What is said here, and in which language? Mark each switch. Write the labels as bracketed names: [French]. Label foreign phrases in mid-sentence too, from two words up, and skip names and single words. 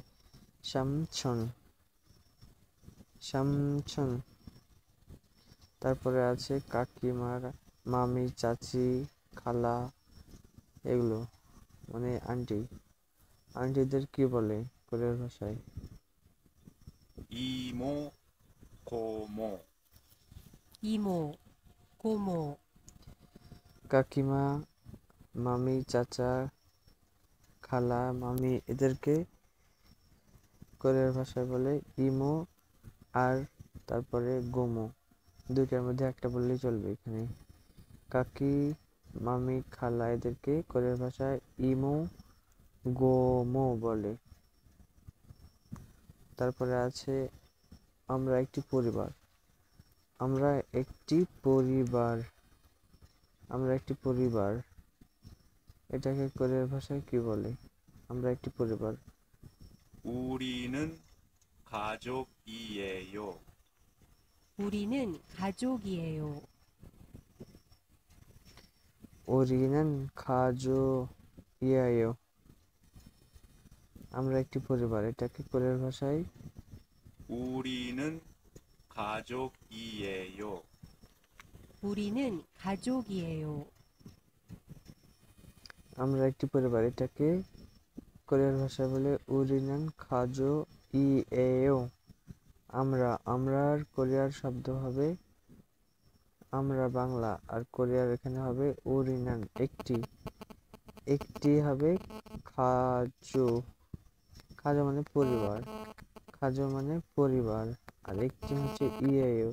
[Korean] 삼촌, 삼촌. [Bangla] তারপরে আছে কাকিমা, মামি, চাচি, খালা, এগুলো মানে আন্টি। আন্টিদের কি বলে কোরিয়ার ভাষায়? [Korean] 이모 고모 이모 고모 [Bangla] কাকিমা, মামি, চাচা, খালা, মামি এদেরকে কোরিয়ার ভাষায় বলে ইমো, আর তারপরে গোমো, দুইটার মধ্যে একটা বললেই চলবে। এখানে কাকি, মামি, খালা এদেরকে কোরিয়ার ভাষায় ইমো, গোমো বলে। তারপরে আছে আমরা একটি পরিবার। আমরা একটি পরিবার, আমরা একটি পরিবার, এটাকে কোরিয়ার ভাষায় কি বলে? আমরা একটি পরিবার। [Korean] 우리는 가족이에요. 우리는 가족이에요. 우리는 가족이에요, [Bangla] আমরা একটি পরিবার, এটাকে কোরিয়ার ভাষায় [Korean] 우리는 가족이에요. 우리는 가족이에요. [Bangla] আমরা একটি পরিবার, এটাকে কোরিয়ার ভাষায় বলে [Korean] 우리는 가족이에요. [Bangla] আমরা, আমরার কোরিয়ার শব্দ হবে আমরা বাংলা, আর কোরিয়ার এখানে হবে উরিনান একটি, একটি হবে খাজো, খাজো মানে পরিবার, খাজো মানে পরিবার, আর একটি হচ্ছে ইয়েও।